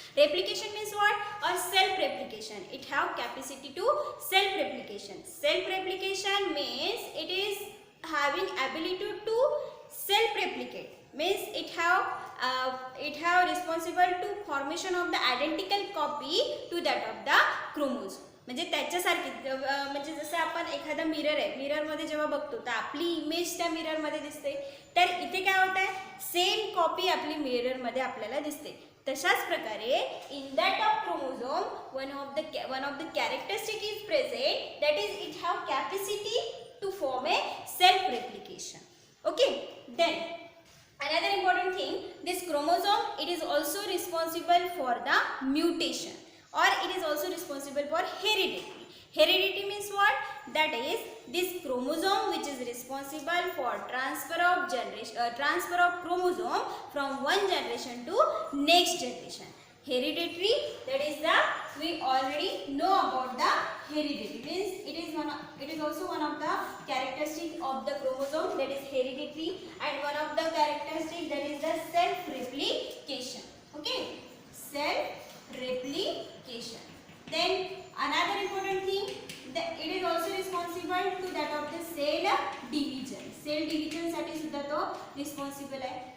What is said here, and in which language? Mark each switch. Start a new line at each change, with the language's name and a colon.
English: Replication means what? Or self-replication. It have capacity to self-replication. Self-replication means it is having ability to self-replicate. Means it have responsible to formation of the identical copy to that of the chromosome.
Marathi: म्हणजे त्याच्यासारखी म्हणजे जसं आपण एखादा mirror आहे, मिररमध्ये जेव्हा बघतो तर आपली इमेज त्या मिररमध्ये दिसते, तर इथे काय होत आहे, सेम कॉपी आपली मिररमध्ये आपल्याला दिसते. तशाच प्रकारे
English: In that of chromosome one of the characteristic is present, that is it have capacity to form a self replication. Okay. Then another important thing, this chromosome, it is also responsible for the mutation, or it is also responsible for heredity. Heredity means what? That is this chromosome which is responsible for transfer of chromosome from one generation to next generation. Hereditary, that is the, we already know about the heredity. Means it is also one of the characteristic of the chromosome, that is hereditary, and one of the characteristic, that is the self replication. Okay, self replication. Then another important thing, that it is also responsible to that of the cell division.
Marathi: Cell division साठी सुद्धा तो responsible आहे.